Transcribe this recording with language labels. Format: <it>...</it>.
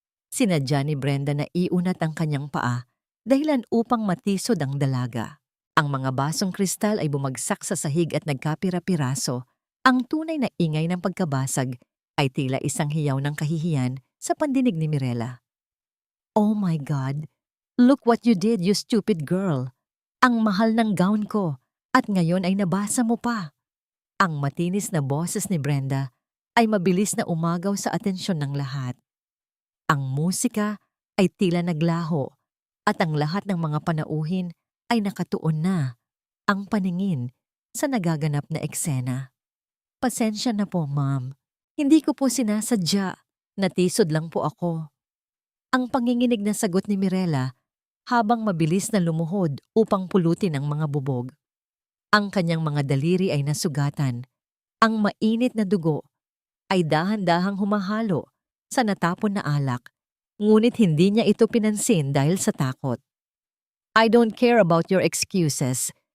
<tl>Sinadya ni Brenda na iunat ang kanyang paa dahilan upang matisod ang dalaga. Ang mga basong kristal ay bumagsak sa sahig at nagkapira-piraso. Ang tunay na ingay ng pagkabasag ay tila isang hiyaw ng kahihiyan sa pandinig ni Mirela.</tl> <en>"Oh my God! Look what you did, you stupid girl!</en> <tl>Ang mahal ng gown ko at ngayon ay nabasa mo pa." Ang matinis na boses ni Brenda ay mabilis na umagaw sa atensyon ng lahat. Ang musika ay tila naglaho at ang lahat ng mga panauhin ay nakatuon na ang paningin sa nagaganap na eksena. "Pasensya na po, ma'am. Hindi ko po sinasadya. Natisod lang po ako." Ang panginginig na sagot ni Mirela habang mabilis na lumuhod upang pulutin ang mga bubog. Ang kanyang mga daliri ay nasugatan. Ang mainit na dugo ay dahan-dahang humahalo sa natapon na alak, ngunit hindi niya ito pinansin dahil sa takot.</tl> <en>"I don't care about your excuses.</en>